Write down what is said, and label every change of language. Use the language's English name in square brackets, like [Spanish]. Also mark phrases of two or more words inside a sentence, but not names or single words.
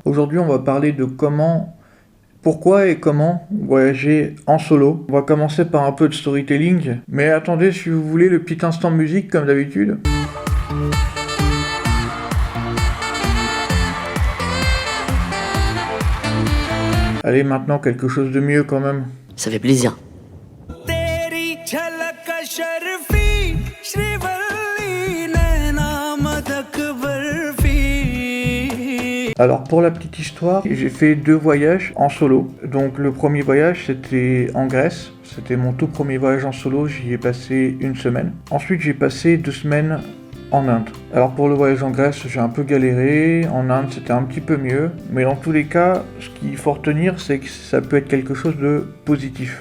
[French] Aujourd'hui, on va parler de pourquoi et comment voyager en solo. On va commencer par un peu de storytelling. Mais attendez, si vous voulez, le petit instant musique comme d'habitude. Allez, maintenant quelque chose de mieux quand même. Ça fait plaisir. [Hindi] तेरी झलक शर्फी श्रीवल्ली नैना मदक बर्फी. [French] Alors pour la petite histoire, j'ai fait 2 voyages en solo. Donc le premier voyage c'était en Grèce, c'était mon tout premier voyage en solo, j'y ai passé 1 semaine. Ensuite j'ai passé 2 semaines en Inde. Alors pour le voyage en Grèce j'ai un peu galéré, en Inde c'était un petit peu mieux, mais dans tous les cas ce qu'il faut retenir c'est que ça peut être quelque chose de positif.